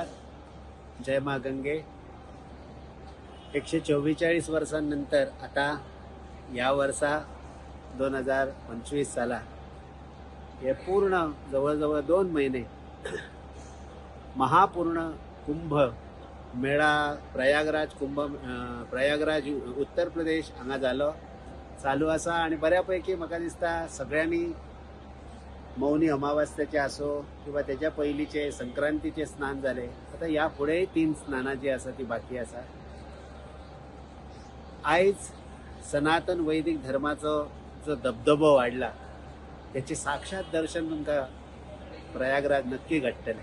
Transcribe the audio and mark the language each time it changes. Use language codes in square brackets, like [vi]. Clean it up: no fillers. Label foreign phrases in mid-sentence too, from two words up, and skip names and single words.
[mr] जय मा गंगे. 144 वर्षांनंतर आता या वर्षा 2025 साला हे पूर्ण जवळजवळ 2 महिने महापूर्ण कुंभ मेळा प्रयागराज उत्तर प्रदेश [kok] हांगा जालो चालू आसा. [mr] आणि बऱ्यापैकी [kok] म्हाका दिसता [mr] सगळ्यांनी मौनी अमावास्येचे असो किंवा त्याच्या पयलींचे संक्रांतीचे स्नान झाले. [kok] आता या पुढे 3 स्नाना जी आसा ती बाकी आसा. आयज सनातन वैदिक धर्माचो जो दबदबो वाढला त्याचे साक्षात दर्शन तुमकां प्रयागराज नक्की घडटलें.